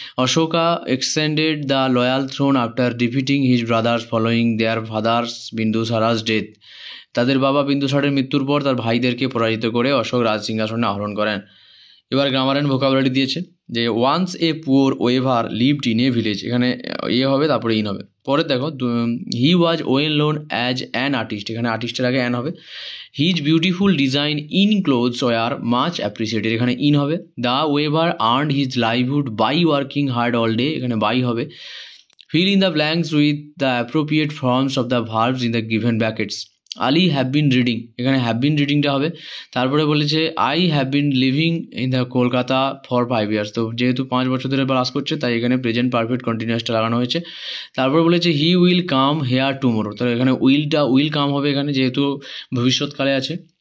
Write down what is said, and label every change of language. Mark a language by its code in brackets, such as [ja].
[en] Ashoka ascended the loyal throne after defeating his brothers following their father's Bindusara's death. [bn] তাদের বাবা বিন্দুসারের মৃত্যুর পর তার ভাইদেরকে পরাজিত করে অশোক রাজ সিংহাসনে আরোহণ করেন। এবার গ্রামার অ্যান্ড ভোকাবুলারি দিয়েছে যে [en] once a poor weaver lived in a village, [bn] এখানে এ হবে তারপরে ইন হবে। পরে দেখো [en] he was well known as an artist, [bn] এখানে আর্টিস্টের আগে অ্যান হবে। [en] his beautiful design in clothes were much appreciated, [bn] এখানে ইন হবে। [en] the weaver earned his livelihood by working hard all day, [bn] এখানে বাই হবে। [en] Fill in the blanks with the appropriate forms of the verbs in the given brackets. Ali have been reading, [bn] এখানে have been রিডিংটা হবে। তারপরে বলেছে [en] I have been living in the Kolkata for 5 years, [bn] তো যেহেতু 5 বছর ধরে বাস করছে তাই এখানে প্রেজেন্ট পারফেক্ট কন্টিনিউয়াসটা লাগানো হয়েছে। তারপরে বলেছে [en] he will come here tomorrow, [bn] তো এখানে উইল কাম হবে এখানে যেহেতু ভবিষ্যৎকালে আছে।